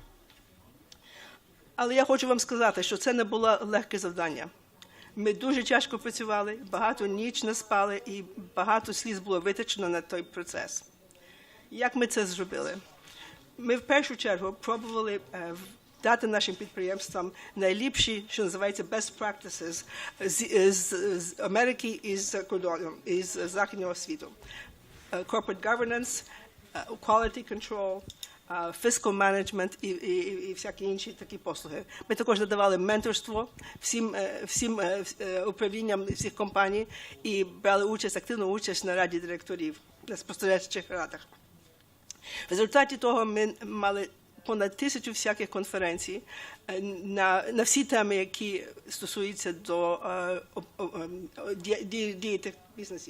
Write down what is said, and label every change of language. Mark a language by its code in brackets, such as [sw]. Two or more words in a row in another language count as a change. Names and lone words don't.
[uk] Але я хочу вам сказати, що це не було легке завдання. Ми дуже тяжко працювали, багато ніч не спали, і багато сліз було витрачено на той процес. Як ми це зробили? Ми в першу чергу пробували дати нашим підприємствам найліпші, що називається [en] best practices [uk] з Америки і з кордону, із західного світу. [en] Corporate governance, quality control, fiscal management [uk] і всякі інші такі послуги. Ми також надавали менторство всім управлінням всіх компаній і брали активну участь на раді директорів, на спостережчих радах. В результаті того ми мали понад 1000 всяких конференцій на всі теми, які стосуються до дії тих бізнесів.